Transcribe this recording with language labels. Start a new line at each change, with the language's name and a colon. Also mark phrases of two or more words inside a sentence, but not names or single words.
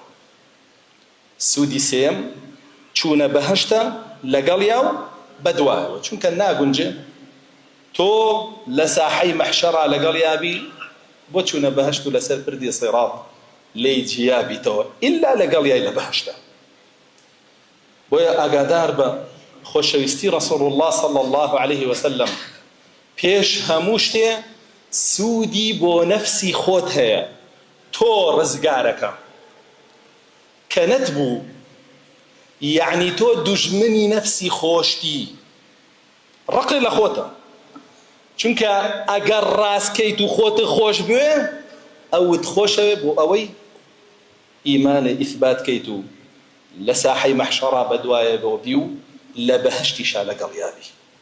Central Kurdish: سوودی سێم چوونە بەهەشتە لەگەڵیا و بەدوایەوە، چونکە ناگونجێ تۆ لە ساحەی مەحشەرا لەگەڵ یابی بۆ چوونە بەهەشت و لەسەر پردی سیڕات لێی جیابیتەوە ئیلا لەگەڵ یای لە بەهەشتە. بۆیە ئاگادار بە خۆشەویستی
Arabic: رسول الله صلى الله عليه وسلم
Central Kurdish: پێش هەموو شتێ سوودی بۆ نەفسی خۆت هەیە. تۆ ڕزگارەکە کە نەتبوو، یعنی تۆ دوژمنی نەفسی خۆشتی، ڕقی لە خۆتە، چونکە ئەگەر ڕاستکەیت و خۆت خۆش بوێ ئەوت خۆشەوێ بۆ ئەوەی ئیمانە ئیثباتکەیت و لە ساحەی مەحشەرا بەدوایە بۆ بی و لە بەهەشتیشا لەگەڵ یابی.